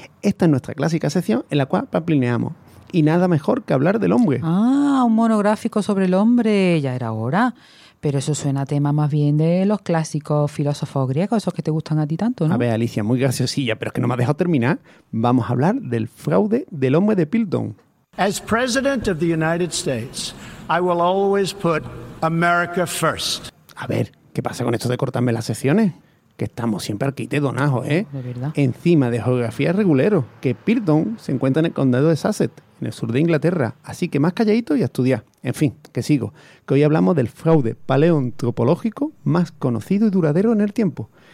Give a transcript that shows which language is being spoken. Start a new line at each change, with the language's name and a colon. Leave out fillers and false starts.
Spanish: Esta es nuestra clásica sección en la cual pamplineamos. Y nada mejor que hablar del hombre. Ah, un monográfico sobre el hombre, ya era hora. Pero eso suena a tema más bien de los clásicos filósofos griegos, esos que te gustan a ti tanto, ¿no? A ver, Alicia, muy graciosilla, pero es que no me has dejado terminar. Vamos a hablar del fraude del hombre de Piltdown.
English: As president of the United States, I will always put America first.
Spanish: A ver, ¿qué pasa con esto de cortarme las secciones? Que estamos siempre aquí de donajo, ¿eh? De verdad. Encima de geografía regulero, que Piltdown se encuentra en el condado de Sussex, en el sur de Inglaterra. Así que más calladito y a estudiar. En fin, que sigo. Que hoy hablamos del fraude paleoantropológico más conocido y duradero en el tiempo.